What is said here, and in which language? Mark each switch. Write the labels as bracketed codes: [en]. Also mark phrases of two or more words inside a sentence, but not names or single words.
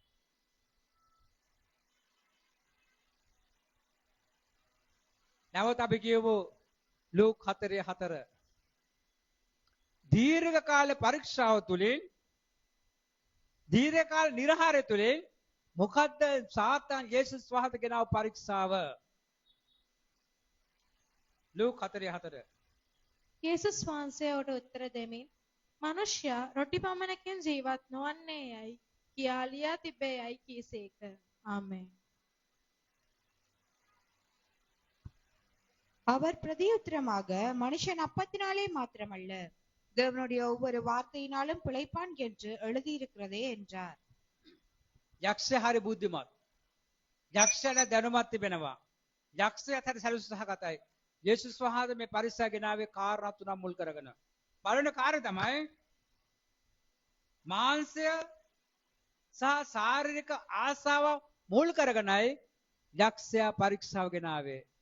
[si] නැවත අපි කියවෝ ලූක් 4:4 දීර්ඝ කාල පරීක්ෂාව තුළින් දීර්ඝ කාල නිර්හාරය තුළින් මොකද්ද සාතන් යේසුස් වහන්සේ ගෙනාව පරීක්ෂාව? ලූක් 4:4 යේසුස් වහන්සේට උත්තර දෙමින් මනුෂ්‍යයා රොටි පමණකින් ජීවත් නොවන්නේ යයි කියා ලියා තිබේ යයි කීසේක. ආමේන්. [ta] அவர் பிரதியுத்தரமாக மனுஷன் அப்பத்தினாலே மாத்திரமல்ல தேவனுடைய ஒவ்வொரு வார்த்தையினாலும் பிழைப்பான் என்று எழுதியிருக்கிறதே என்றார். [si] යක්ෂය හරි බුද්ධිමත්. යක්ෂයාට දැනුමක් තිබෙනවා. යක්ෂයාට හරි සැලසුම්සහගතයි. යේසුස් වහන්සේ මේ පරිස්සය ගෙනාවේ කාරණා තුනක් මුල් කරගෙන. පළවෙනි කාර්යය තමයි මාංශය සහ ශාරීරික ආසාව මුල් කරගෙනයි යක්ෂයා පරීක්ෂාව ගෙනාවේ.